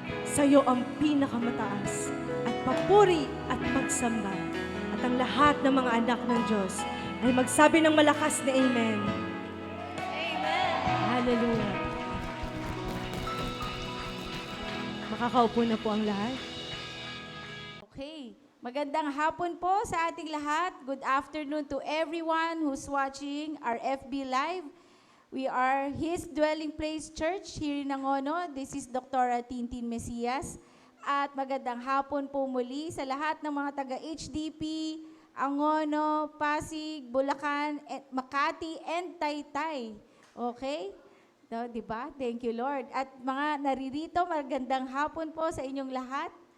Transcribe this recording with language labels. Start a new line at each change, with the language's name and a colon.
Filipino: Sa'yo ang pinakamataas at papuri at pagsamba. At ang lahat ng mga anak ng Diyos ay magsabi ng malakas na Amen. Hallelujah. Makakaupo na po ang lahat. Okay. Magandang hapon po sa ating lahat.
English: Good afternoon to everyone who's watching our FB Live. We are His Dwelling Place Church here in Angono. This is Dr. Tintin Mesias.
Filipino: At magandang hapon po muli sa lahat ng mga taga-HDP, Angono, Pasig, Bulacan, Makati, and Taytay. Okay? No, diba?
English: Thank you, Lord.
Filipino: At mga naririto, magandang hapon po sa inyong lahat.